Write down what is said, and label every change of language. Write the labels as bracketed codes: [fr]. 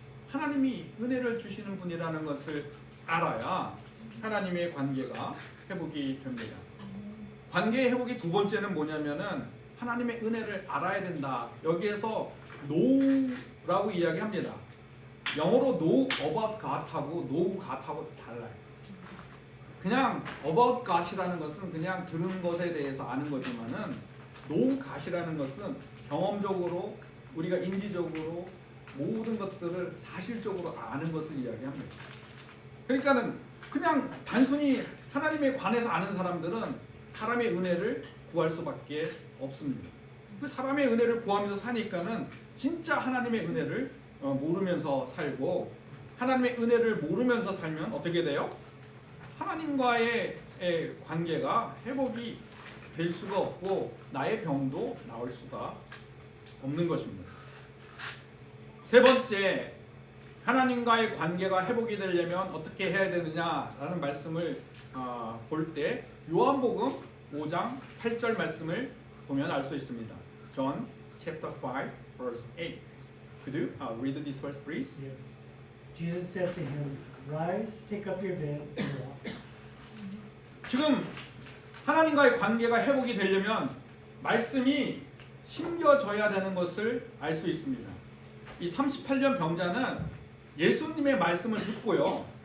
[ko] 하나님이 은혜를 주시는 분이라는 것을 알아야 하나님의 관계가 회복이 됩니다. 관계의 회복이 두 번째는 뭐냐면은 하나님의 은혜를 알아야 된다. 여기에서 know라고 이야기합니다. 영어로 [en] know about God [ko] 하고 [en] know God [ko] 하고 달라요. 그냥 [en] about God [ko] 이라는 것은 그냥 들은 것에 대해서 아는 거지만은 [en] know God [ko] 이라는 것은 경험적으로 우리가 인지적으로 모든 것들을 사실적으로 아는 것을 이야기합니다. 그러니까는 그냥 단순히 하나님에 관해서 아는 사람들은 사람의 은혜를 구할 수밖에 없습니다. 그 사람의 은혜를 구하면서 사니까는 진짜 하나님의 은혜를 모르면서 살고, 하나님의 은혜를 모르면서 살면 어떻게 돼요? 하나님과의 관계가 회복이 될 수가 없고 나의 병도 나을 수가 없는 것입니다. 세 번째, 하나님과의 관계가 회복이 되려면 어떻게 해야 되느냐라는 말씀을 볼 때 요한복음 5장 8절 말씀을 보면 알 수 있습니다. [en] John chapter 5 verse 8. Could you read this verse, please? Yes. Jesus said to him, Rise, take up your bed, and walk. [ko] 지금 하나님과의 관계가 회복이 되려면 말씀이 심겨져야 되는 것을 알 수 있습니다. 이 38년 병자는 예수님의 말씀을 듣고요.